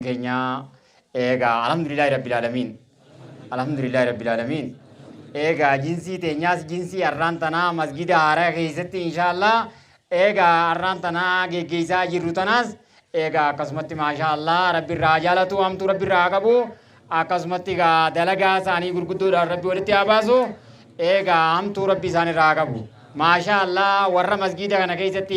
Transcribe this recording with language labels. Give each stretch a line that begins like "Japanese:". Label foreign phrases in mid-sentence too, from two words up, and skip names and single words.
Oromo: keenya egaa
Arabic: الحمد لله رب العالمين. الحمد لله رب العالمين.
Oromo: Egaa jinsii teenyaas jinsii arraan tanaa masgida haaraa keessatti inshaallah egaa arraan tanaa geggeessaa jirru tanaas egaa akkasumatti maashaallah rabbi irraa jaalatu hamtuu rabbi irraa qabu akkasumatti egaa dalagaa isaanii gurguddoodhaan rabbi walitti haa baasu egaa hamtuu rabbi isaan irraa qabu maashaallah warra masgida kana keessatti